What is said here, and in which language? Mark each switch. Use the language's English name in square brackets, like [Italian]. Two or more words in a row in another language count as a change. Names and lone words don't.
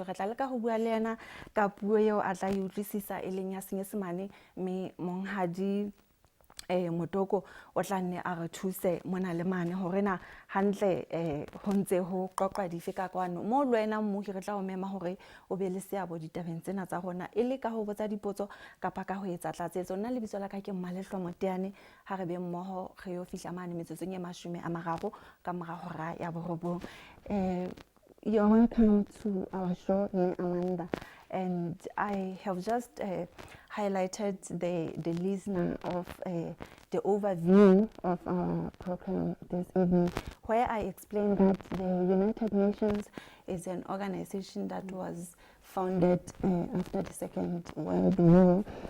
[Southern Sotho] Re tla leka ho bua le yena ka puo eo a tla e utlwisisa e leng ya Senyesemane, mme monghadi Motoko o tla nne a re thuse mona le mane hore na hantle ho ntse ho qoqa dife ka kwano mo le wena mmohi re tla o mema hore o be le seabo ditabeng tsena tsa rona, e le ka ho botsa dipotso kapa ka ho etsa tlatsetso. Nna lebitso la ka ke Malehloa Moteane, ha re be mmoho re yo fihla mane metsotsong e 30 ka mora hora ya borobong. [English] You're welcome to our show, Amanda. And I have just highlighted the listener of the overview of our program this evening, where I explained that the United Nations is an organization that was founded after the Second World War